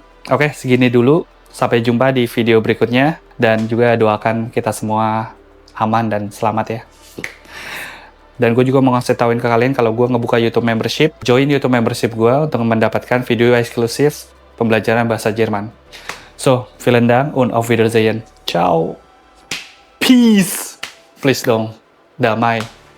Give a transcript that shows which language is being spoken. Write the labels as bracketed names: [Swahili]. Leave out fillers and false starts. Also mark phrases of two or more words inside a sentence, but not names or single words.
[Indonesian] Oke, segini dulu. Sampai jumpa di video berikutnya. Dan juga doakan kita semua aman dan selamat ya. Dan gue juga mau ngasih tauin ke kalian kalau gue ngebuka YouTube membership. Join YouTube membership gue untuk mendapatkan video eksklusif pembelajaran bahasa Jerman. [German] So, vielen Dank und auf Wiedersehen. Ciao. [English] Peace. Please [Indonesian] dong. Damai.